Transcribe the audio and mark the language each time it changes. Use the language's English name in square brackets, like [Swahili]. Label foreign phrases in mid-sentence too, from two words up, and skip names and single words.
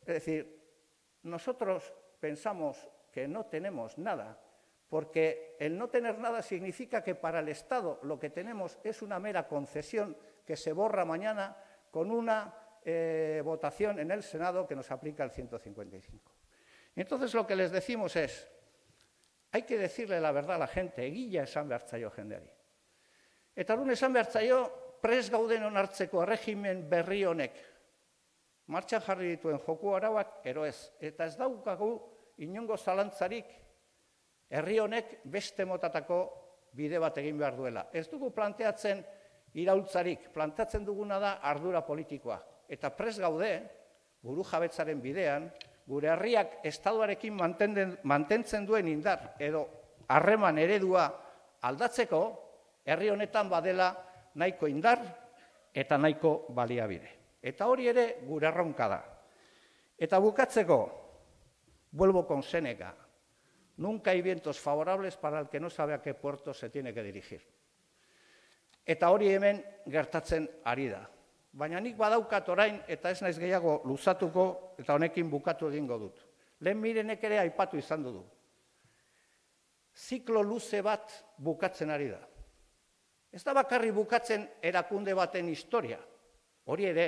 [Spanish] Es decir, nosotros pensamos que no tenemos nada, porque el no tener nada significa que para el Estado lo que tenemos es una mera concesión que se borra mañana con una votación en el Senado que nos aplica el 155. Entonces lo que les decimos es, hay que decirle la verdad a la gente, [Basque] egia esan behar zaio jendeari. Eta orduan esan behar zaio, prest gauden onartzeko erregimen berri honek martxan jarri dituen joko arauak ero ez. Eta ez daukagu inongo zalantzarik herri honek beste motatako bide bat egin behar duela. Ez dugu planteatzen iraultzarik, planteatzen duguna da ardura politikoa. Eta prest gaude, buru jabetzaren bidean, gure herriak estatuarekin mantentzen duen indar edo harreman eredua aldatzeko, herri honetan badela nahiko indar eta nahiko baliabide. Eta hori ere gure erronka da. Eta bukatzeko, [Spanish] vuelvo con Séneca, nunca hay vientos favorables para el que no sabe a qué puerto se tiene que dirigir. [Basque] Eta hori hemen gertatzen ari da. Baina nik badaukat orain, eta ez naiz gehiago luzatuko, eta honekin bukatu egingo dut. Lehen Mirenek ere aipatu izan du. Ziklo luze bat bukatzen ari da. Ez da bakarrik bukatzen erakunde baten historia, hori ere.